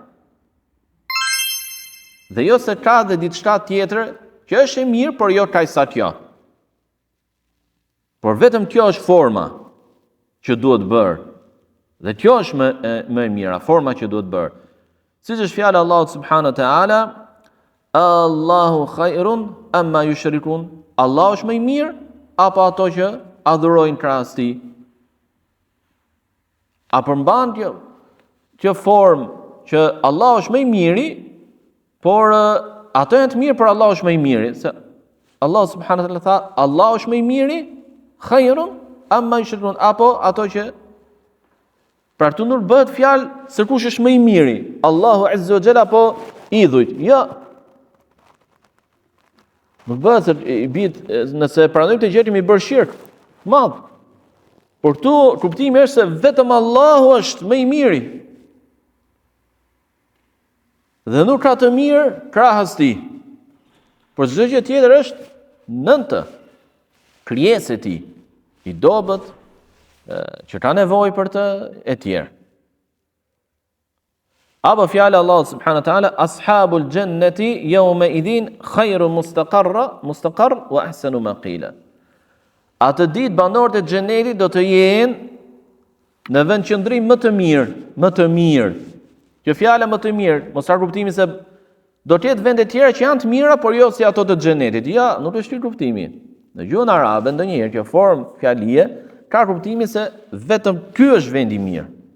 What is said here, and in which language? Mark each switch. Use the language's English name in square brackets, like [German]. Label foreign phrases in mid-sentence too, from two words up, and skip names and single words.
[Albanian] Dhe jo se ka dhe diçka tjetër që është e mirë, por jo kaq sa kjo. Por vetëm kjo është forma që duhet bërë. Dhe kjo është më e mira, forma që duhet bërë. Siç është fjala e Allahut [Arabic] سبحانه وتعالى, آلله خير أما يشركون. [Albanian] Allahu është më i mirë apo ato që adhurojnë krahas tij? A përmban kjo formë që Allahu është më i miri, por ato janë të mirë, por Allahu është më i miri. Se Allah [Arabic] سبحانه وتعالى [Albanian] tha, Allahu është më i miri, [Arabic] خير أما يشركون, [Albanian] apo ato që pra këtu nuk bëhet fjalë se kush është më i miri, Allahu [Arabic] عز وجل [Albanian] apo idhujt. Jo. Nuk bëhet se i bit nëse pranojmë të gjë i bërë shirk madh. Por këtu kuptimi është se vetëm Allahu është më i miri. Dhe nuk ka të mirë krahas tij. Por çdo gjë tjetër është nën të. Krijesë e tij, i dobët, që ka nevojë për të e tjerë. Apo fjala [Arabic] الله سبحانه وتعالى، أصحاب الجنة يومئذ خير مستقرا وأحسن مقيلا. [Albanian] Atë ditë banorët e xhenetit do të jenë në vend qëndrim më të mirë. Kjo fjala më të mirë, mos ka kuptimin se do të jetë vende tjera që janë të mira, por jo si ato të xhenetit. Ja, nuk është ky kuptimi. Në gjuhën arabe ndonjëherë kjo formë fjalie ka kuptimin se vetëm ky është vendi i mirë.